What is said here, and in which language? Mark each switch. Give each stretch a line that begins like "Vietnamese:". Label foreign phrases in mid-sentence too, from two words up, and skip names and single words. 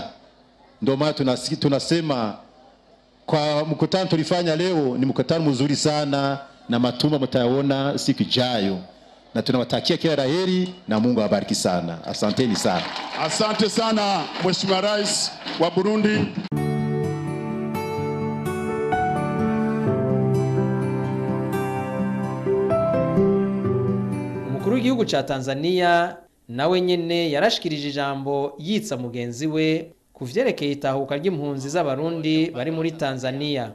Swahili: Ndio maana tunasema kwa mkutano tulifanya leo ni mkutano mzuri sana, na matunda mtayaona siku ijayo, na tunawatakia kila laheri na Mungu awabariki sana. Asanteni sana. Asante sana Mheshimiwa Rais wa Burundi.
Rundi: Umukuru w'igihugu ca Tanzania nawe nyene yarashikirije ijambo yitsa mugenzi we kuvyerekeye itahuka ry'impunzi z'abarundi bari muri Tanzania.